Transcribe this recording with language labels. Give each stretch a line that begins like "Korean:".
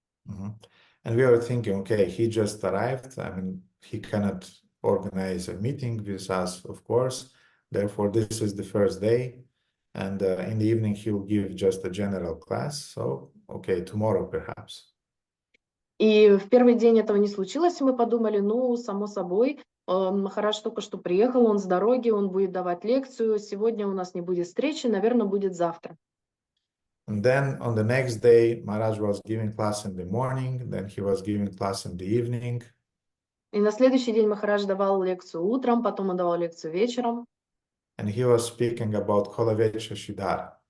English: Mm-hmm. And we were thinking, okay, he just arrived. I mean, he cannot organize a meeting with us, of course. Therefore, this is the first day. And in the evening, he will give just a general class. So, okay, tomorrow perhaps.
Russian: И в первый день этого не случилось, и мы подумали, ну, само собой, Махарадж только что приехал, он с дороги, он будет давать лекцию, сегодня у нас не будет встречи, наверное, будет завтра.
English: And then on the next day, Maharaj was giving class in the morning, then he was giving class in the evening.
Russian: И на следующий день Махарадж давал лекцию утром, потом он давал лекцию вечером.
English: And he was speaking about Kolavecha Shidhar.